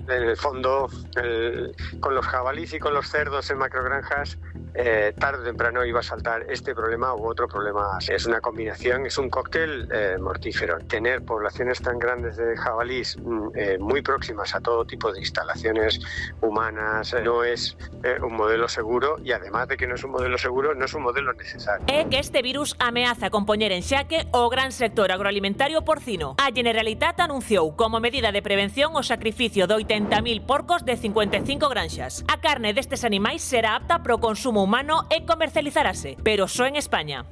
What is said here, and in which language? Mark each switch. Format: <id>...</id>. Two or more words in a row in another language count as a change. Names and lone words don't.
<es>En el fondo, con los jabalíes y con los cerdos en macrogranjas, tarde o temprano iba a saltar este problema u otro problema. Es una combinación, es un cóctel mortífero. Tener poblaciones tan grandes de jabalíes muy próximas a todo tipo de instalaciones humanas no es un modelo seguro, y además de que no es un modelo seguro, no es un modelo necesario.</es> <gl>É que este virus ameaza con poñer en xaque o gran sector agroalimentario porcino. A Generalitat anunciou como medida de prevención o sacrificio de 80.000 porcos de 55 granxas. A carne destes animais será apta para o consumo humano e comercializarase, pero só en España.</gl>